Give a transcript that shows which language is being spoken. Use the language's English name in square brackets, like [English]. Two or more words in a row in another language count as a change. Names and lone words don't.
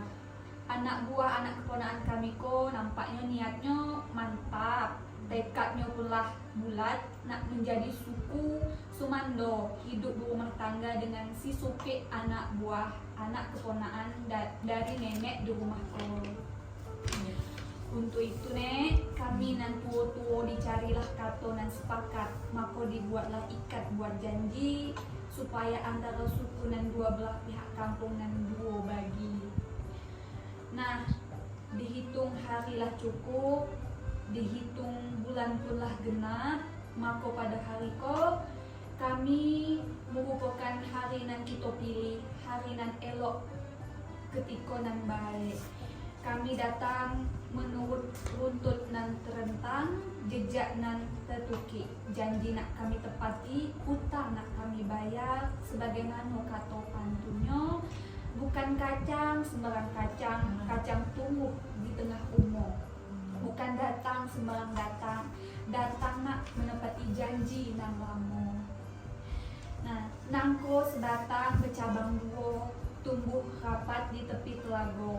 [Jambi Malay] Anak buah anak keponaan kami ko nampaknya niatnya mantap, tekadnya pun lah bulat, nak menjadi suku Sumando, hidup berumah tangga dengan si supik anak buah anak keponaan dari nenek di rumah ko. Untuk itu nek, kami nan tua-tua dicarilah kato nan sepakat, maka dibuatlah ikat buat janji supaya antara suku nan dua belah pihak kampung nan dua bagi. Nah, dihitung harilah cukup, dihitung bulan pun lah genap, maka pada hari ko kami merupakan hari nan kita pilih, hari nan elok ketika nan baik. Kami datang menurut runtut nan terentang, jejak nan tertukik, janji nak kami tepati, utang nak kami bayar, sebagaimana kata pantunnya, bukan kacang sembarang kacang, kacang tumbuh di tengah umur. Bukan datang sembarang datang, datang nak menepati janji nan lama. Nah, nangko sebatang bercabang dua, tumbuh rapat di tepi telaga.